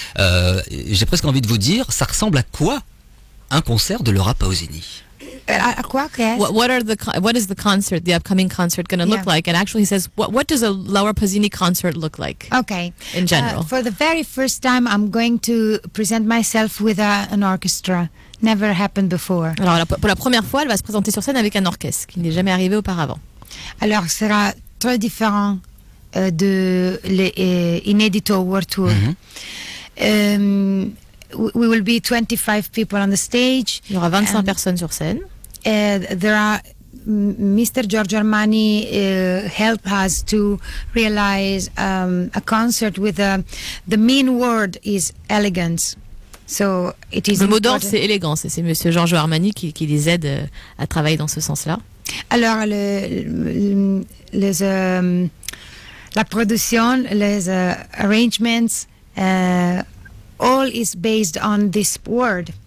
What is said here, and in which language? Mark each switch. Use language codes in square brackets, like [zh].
[fr] J'ai presque envie de vous dire, ça ressemble à quoi un concert de Laura Pausini? À quoi? [en] What is the upcoming concert going to look like? And actually, he says, what does a Laura Pausini concert look like? Okay. In general, for the very first time, I'm going to present myself with an orchestra. Never happened before. [fr] Alors, pour la première fois, elle va se présenter sur scène avec un orchestre, qui n'est jamais arrivé auparavant. Alors, ce sera très différent de l'Inedito World Tour. [en] We will be 25 people on the stage. [fr] Il y aura 25 personnes sur scène. [en] There are Mr. Giorgio Armani helped us to realize a concert with the main word is elegance. So it is [fr] le mot d'ordre, c'est élégance, et c'est Monsieur Giorgio Armani qui les aide à travailler dans ce sens-là. Alors, la production, les arrangements, [en] all is based on this word.